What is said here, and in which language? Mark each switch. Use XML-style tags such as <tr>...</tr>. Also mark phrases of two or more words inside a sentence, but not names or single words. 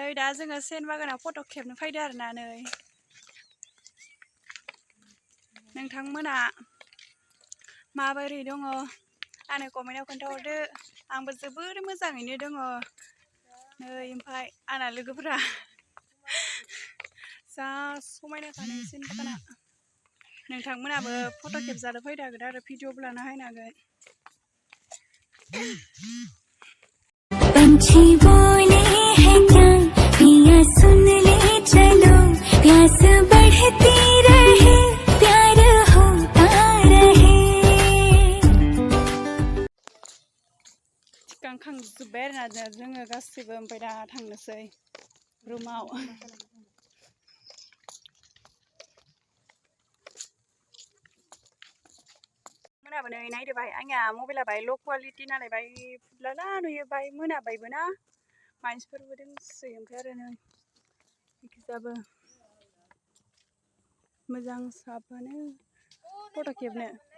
<brx>दा जोङो सेन बागानाव फट' खेबनो फैदो आरोना नै नोंथांमोना माबोरै दङ आंनो कमेन्टआव खोन्थाहरदो आंबो जोबोर मोजाङैनो दङ नै ओमफ्राय आंना लोगोफोरा जा समायनाखानो सेन बागाना नोंथांमोनाबो फट' खेबजानो फैनो हागोन आरो भिडिअबो लानो हागोन</brx> <hi>पंछी बोले हैं क्या पिया सुन ले चलो प्यास बढ़ती रहे प्यार होता रहे</hi> <brx>थिखांखांजोब्बाय आरोना जोङो गासैबो ओमफ्राय दा थांनोसै रुमाव मोनाबो नै नायदो बाय आंनिया मबाइला बाय</brx> <en>low quality</en> <brx>नालाय बाय फुरलाला नुयो बाय मोनाबायबो ना मानसिफोरबो दोंसोयो ओमफ्राय आरो नै इखिजाबो मोजां साबहानो फट' खेबनो</brx>